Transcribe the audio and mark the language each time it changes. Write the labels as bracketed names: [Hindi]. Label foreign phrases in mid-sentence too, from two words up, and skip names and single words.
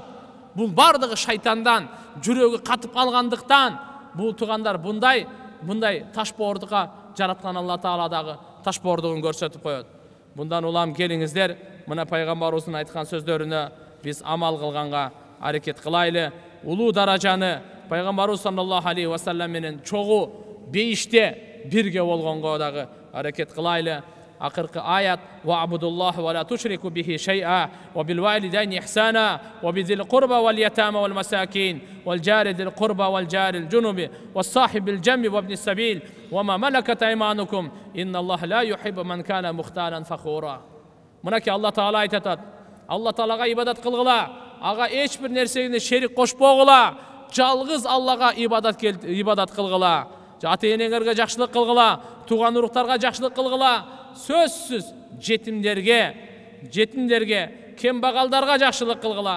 [Kyrgyz] Бул бардыгы шайтандан, жүрөгү катып калгандыктан. Бул туугандар мындай ташбоордукка жараткан Алла Таала дагы ташбоордугун көрсөтүп коет. Bundan улам келиңиздер, мына пайгамбарыбыздын айткан сөздөрүнө биз амал кылганга аракет кылайлы. Улуу даражаны пайгамбарыбыз [Arabic] صلى الله عليه وسلم [Kyrgyz] менен чогуу бейиште бирге болгонго дагы аракет кылайлы. Акыркы аят: [Arabic] "واعبدوا الله ولا تشركوا به شيئا وبالوالدين إحسانا وبذي القربى واليتامى والمساكين والجار ذي القربى والجار الجنب والصاحب بالجنب وابن السبيل وما ملكت أيمانكم إن الله لا يحب من كان مختالا فخورا." [Kyrgyz] Мынакей Алла Таала айтат: Алла Таалага ибадат кылгыла, ага эч бир нерсеге шерик кошпогула, жалгыз Аллага ибадат кылгыла. Ата-энеңерге жакшылык кылгыла, тууган уруктарга жакшылык кылгыла. Сөзсүз жетимдерге, кембагалдарга жакшылык кылгыла.